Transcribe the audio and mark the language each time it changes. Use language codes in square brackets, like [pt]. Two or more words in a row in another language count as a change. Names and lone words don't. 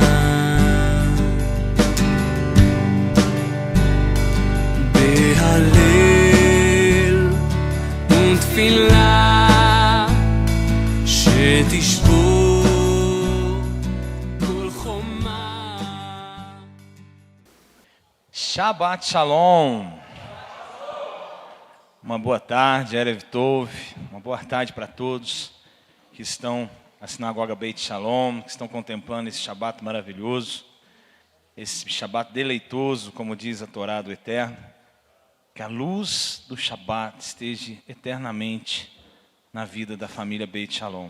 [he] בהלל ותפילה שתשבור כל חומה. שבת שלום. [pt] Uma boa tarde, [he] ערב טוב. [pt] Uma boa tarde para todos que estão na sinagoga Beit Shalom, que estão contemplando esse Shabbat maravilhoso, esse Shabbat deleitoso, como diz a Torá do Eterno. Que a luz do Shabbat esteja eternamente na vida da família Beit Shalom.